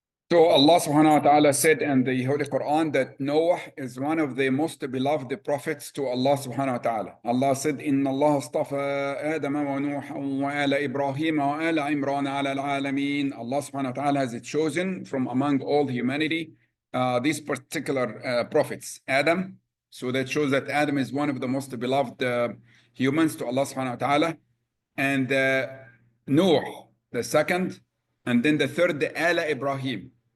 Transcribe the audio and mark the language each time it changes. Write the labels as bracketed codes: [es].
[en] So Allah subhanahu wa ta'ala said in the Holy Quran that Noah is one of the most beloved prophets to Allah subhanahu wa ta'ala. Allah said, [ar] إِنَّ اللَّهَ اصْطَفَى آدَمَ وَنُوحًا وَآلَ إِبْرَاهِيمَ وَآلَ عِمْرَانَ عَلَى الْعَالَمِينَ. [en] Allah subhanahu wa ta'ala has chosen from among all humanity these particular prophets. Adam, so that shows that Adam is one of the most beloved humans to Allah subhanahu wa ta'ala. And Noah, the second, and then the third, the Ala Ibrahim.